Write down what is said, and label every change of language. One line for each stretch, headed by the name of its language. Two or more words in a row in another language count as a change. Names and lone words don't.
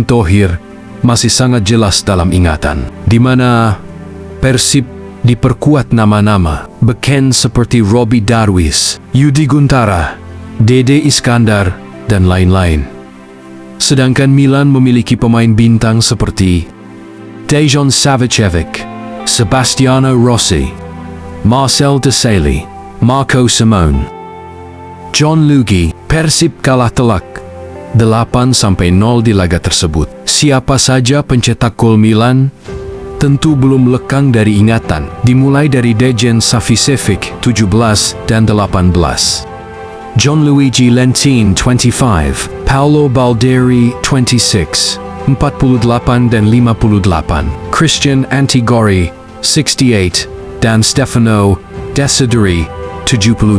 Indonesian: Thohir masih sangat jelas dalam ingatan, di mana Persib diperkuat nama-nama beken seperti Robbie Darwis, Yudi Guntara, Dede Iskandar, dan lain-lain. Sedangkan Milan memiliki pemain bintang seperti Dejan Savicevic, Sebastiano Rossi, Marcel Desailly, Marco Simone, John Lugi. Persib kalah telak 8-0 di laga tersebut. Siapa saja pencetak gol Milan tentu belum lekang dari ingatan, dimulai dari Dejan Savicevic 17 dan 18, John Luigi Lentin 25, Paolo Balderi 26, 48 dan 58, Christian Antigori 68, dan Stefano Desideri 78.